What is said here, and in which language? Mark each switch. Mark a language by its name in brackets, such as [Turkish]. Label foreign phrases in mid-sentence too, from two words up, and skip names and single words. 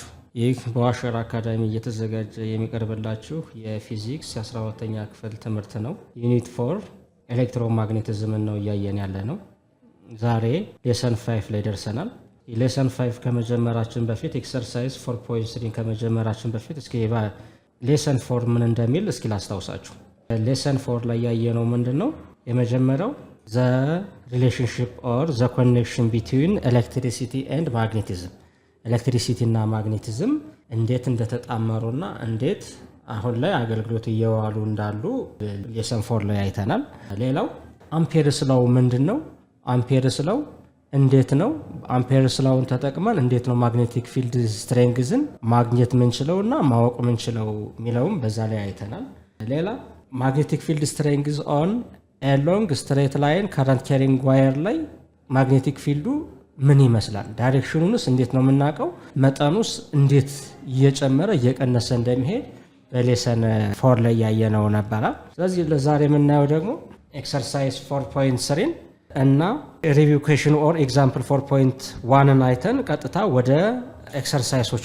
[Amharic] ይህ በዋሸራ አካዳሚ እየተዘጋጀ የሚቀርብላችሁ የፊዚክስ የ12ኛ ክፍል ትምህርት ነው። [English] unit 4 electromagnetism [Amharic] ነው እያየን ያለ ነው። ዛሬ ሌሰን 5 ላይ ደርሰናል። ሌሰን 5 ከመጀመራችን በፊት ኤክሰርሳይዝ 4.3 ከመጀመራችን በፊት እስኪ ሌሰን 4 ምን እንደሚል እስኪ ላስታውሳችሁ። ሌሰን 4 ላይ ያየነው ምንድነው? የመጀመሪያው [English] the relationship or the connection between electricity and magnetism [Amharic] ኤሌክትሪሲቲ እና ማግኔቲዝም እንዴት እንደተጣመሩና እንዴት አሁን ላይ አገልግሎት እየዋሉ እንዳሉ ሌሰን 4 ላይ አይተናል። ሌላው አምፔርስ ላው ምንድነው? አምፔርስ ላው እንዴት ነው አምፔርስ ላውን ተጠቅመን እንዴት ነው [English] magnetic field strengthን [Amharic] ማግኘት ምንችለውና ማወቅ ምንችለው የሚለውም በዛ ላይ አይተናል። ሌላ [English] magnetic field strength on a long straight line current carrying wire [Amharic] ላይ [English] magnetic fieldኡ [Amharic] ምን ይመስላል? ዳይሬክሽኑንስ እንዴት ነው የምናውቀው? መጠኑስ እንዴት እየጨመረ እየቀነሰ እንደሚሄድ በሌሰን 4 ላይ ያየነው ነበር። ስለዚህ ለዛሬ የምናየው ደግሞ ኤክሰርሳይዝ 4.3 እና [English] review question or example [Amharic] 4.1ን አይተን ቀጥታ ወደ ኤክሰርሳይሶች